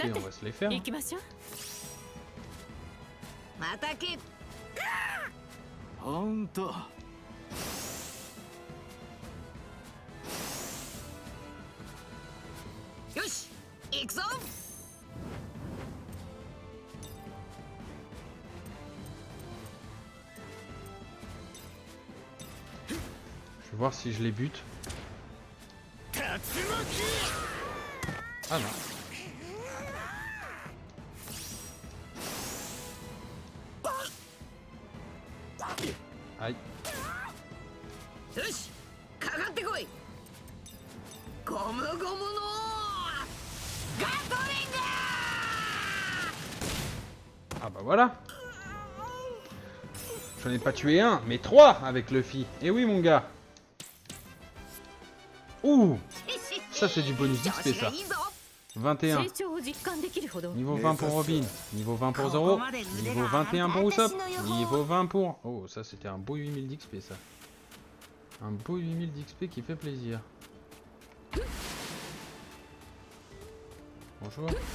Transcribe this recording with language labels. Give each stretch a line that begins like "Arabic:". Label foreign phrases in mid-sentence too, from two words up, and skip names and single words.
French: Ça on va se les faire.
Japanese: 行きましょう。またけ。ほんと。よし行くぞ。
French: Je vais voir si je les bute. Ah non. Aïe.
Japanese: よしかかってこい。ゴムゴムのガトリング。
French: Ah bah voilà. J'en ai pas tué un, mais trois avec Luffy. Eh oui mon gars. Ouh. Ça c'est du bonus d'XP ça. 21.
Japanese: 成長を実感できるほど
French: Niveau 20 pour Robin. Niveau 20 pour Zoro. Niveau 21 pour Usopp. Niveau 20 pour... Oh ça c'était un beau 8000 d'XP ça. Un beau 8000 d'XP qui fait plaisir. Bonjour.